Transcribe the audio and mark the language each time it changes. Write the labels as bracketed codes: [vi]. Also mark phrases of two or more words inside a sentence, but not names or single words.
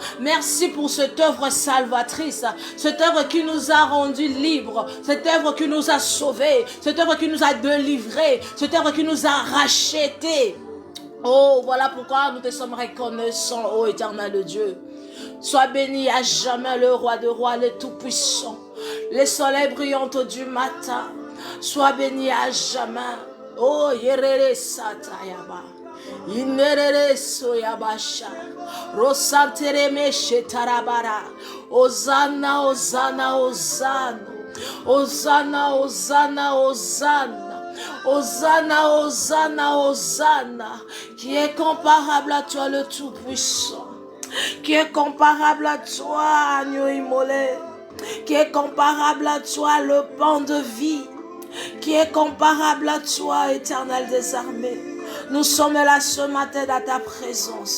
[fr] Merci pour cette œuvre salvatrice, cette œuvre qui nous a rendus libres, cette œuvre qui nous a sauvés, cette œuvre qui nous a délivrés, cette œuvre qui nous a rachetés. Oh, voilà pourquoi nous te sommes reconnaissants, ô éternel Dieu. Sois béni à jamais le roi de rois, le tout-puissant, le soleil brillant du matin. Sois béni à jamais. Oh, yerere satayaba. Inerere soyabasha. Rosantere meshe tarabara. Hosanna, Hosanna, Hosanna. Hosanna, Hosanna, Hosanna. Hosanna, Hosanna, Hosanna. Qui est comparable à toi le Tout-Puissant. Qui est comparable à toi, agneau immolé. Qui est comparable à toi, le pain de vie. Qui est comparable à toi, éternel des armées. Nous sommes là ce matin dans ta présence.